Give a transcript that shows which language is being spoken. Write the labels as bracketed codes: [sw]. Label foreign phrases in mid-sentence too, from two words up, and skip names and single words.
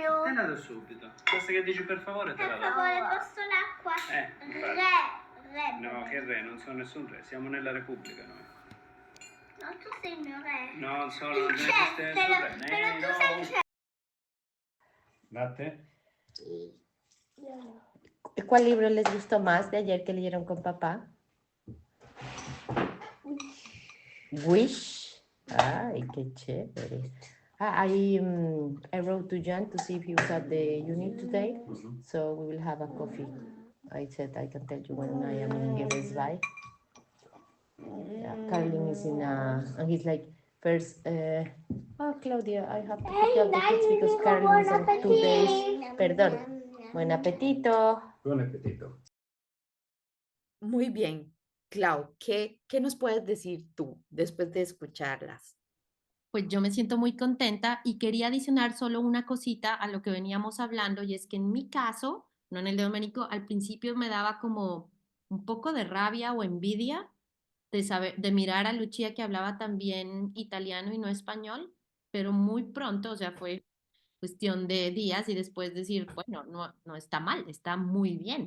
[it] È andato subito. Basta che dici per favore te la Per do. favore, posso l'acqua? Infatti. Re. No, che re, non sono nessun re, siamo nella Repubblica noi. No, tu sei il mio re. No, non sono, Il non esiste chef, nessun però, re. però tu sei il chef. Latte? [es] ¿Cuál libro les gustó más de ayer que leyeron con papá? Wish. Ay, qué chévere. [en] I wrote to Jan to see if he was at the unit today, so we will have a coffee. I said I can tell you when I am in Geresby. Yeah, Carlin is and he's like, first, oh, Claudia, I have to pick up the kids because Carlin is on 2 days. [es] Perdón. Buen apetito. [it] Buon appetito. [es] Muy bien. Clau, ¿qué nos puedes decir tú después de escucharlas? Pues yo me siento muy contenta y quería adicionar solo una cosita a lo que veníamos hablando, y es que en mi caso, no en el de Domenico, al principio me daba como un poco de rabia o envidia de mirar a Lucia, que hablaba también italiano y no español, pero muy pronto, o sea, fue cuestión de días y después decir, bueno, no está mal, está muy bien.